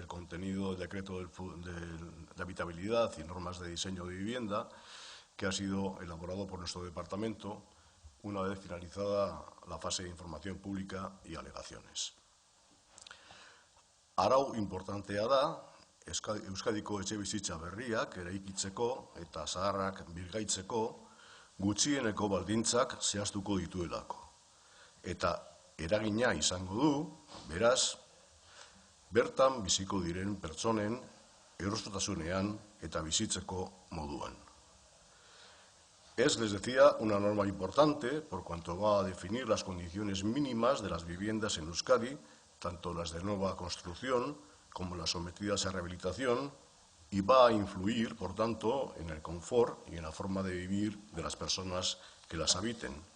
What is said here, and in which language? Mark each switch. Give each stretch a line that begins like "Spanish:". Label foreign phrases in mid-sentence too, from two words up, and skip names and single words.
Spanish: contenido del decreto de habitabilidad y normas de diseño de vivienda que ha sido elaborado por nuestro departamento una vez finalizada la fase de información pública y alegaciones.
Basque: Arau inportantea da, Euskadiko etxebizitza berriak eraikitzeko eta zaharrak birgaitzeko gutxieneko baldintzak zehaztuko dituelako. Eta eragina izango du, beraz, bertan biziko diren pertsonen erostotasunean eta bizitzeko moduan.
Spanish: Es, les decía, una norma importante por cuanto va a definir las condiciones mínimas de las viviendas en Euskadi, tanto las de nueva construcción como las sometidas a rehabilitación, y va a influir, por tanto, en el confort y en la forma de vivir de las personas que las habiten.